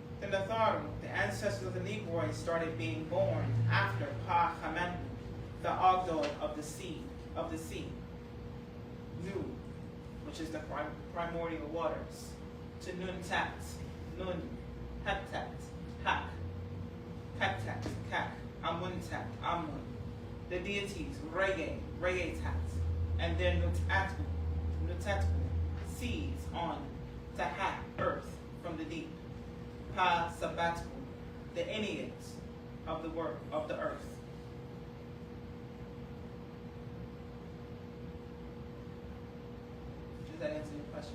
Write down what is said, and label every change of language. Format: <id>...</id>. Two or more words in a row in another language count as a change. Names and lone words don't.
<en>Natharu, the ancestors of the Negroids, started being born after Pa Haman, the Ogdod of the sea, Nu, which is the primordial waters, to Nun-tat, Nun, Heptat, Hak, Peptat, Kak, Amun-tat, Amun, the deities, Rege-tat, and their Nutatku, seeds on Tahat, earth, from the deep, Pa-Sabatku, the Enneads of the earth. Does that answer your question?</en>